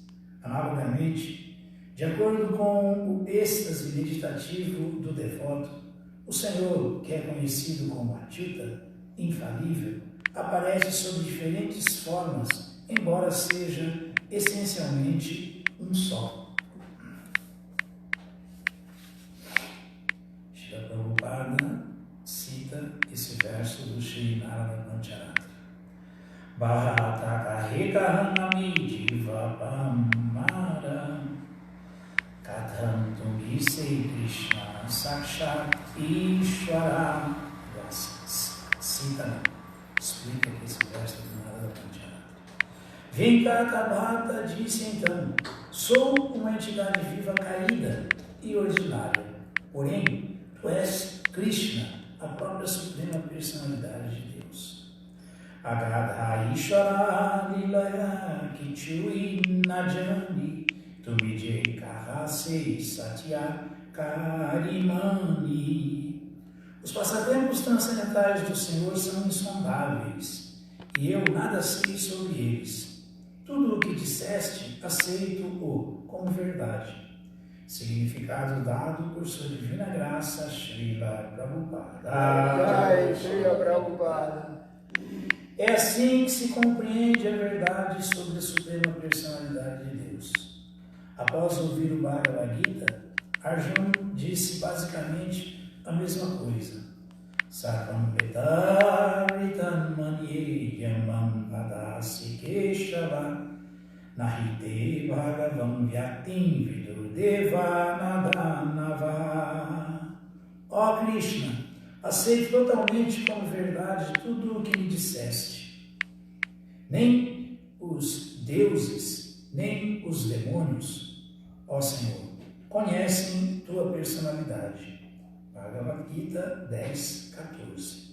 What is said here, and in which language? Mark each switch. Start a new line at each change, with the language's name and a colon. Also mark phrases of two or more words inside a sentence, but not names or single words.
Portuguese: Analogamente, de acordo com o êxtase meditativo do devoto, o Senhor, que é conhecido como Achyuta, infalível, aparece sob diferentes formas, embora seja essencialmente um só. Srila Prabhupada cita esse verso do Sri Narada Pancharatra.
Bangla: ভট্ট কহে কাহাঁ আমি জীব পামর কাহাঁ তুমি সে কৃষ্ণ সাক্ষাৎ ঈশ্বর.
Portuguese: Cita, explica que esse verso do Narada Pancharatra. Venkata disse então: sou uma entidade viva caída e ordinária, porém, tu és Krishna, a própria Suprema Personalidade de Deus.
Bangla: অগাধ ঈশ্বর লীলায় কিছুই না জানি তুমি যেই কহ সেই সত্য করি মানি.
Portuguese: Os passatempos transcendentais do Senhor são insondáveis, e eu nada sei sobre eles. Tudo o que disseste, aceito-o como verdade. Significado dado por sua divina graça, Srila Prabhupada. Jai Srila Prabhupada. É assim que se compreende a verdade sobre a Suprema Personalidade de Deus. Após ouvir o Bhagavad Gita, Arjuna disse basicamente a mesma coisa.
Sanskrit: सर्वमेतदृतं मन्ये यन्मां वदसि केशव न हि ते भगवन् व्यक्तिं विदुर्देवा न दानवाः.
Portuguese: Ó Krishna, aceito totalmente como verdade tudo o que me disseste. Nem os deuses, nem os demônios, ó Senhor, conhecem tua personalidade. Bhagavad Gita 10:14.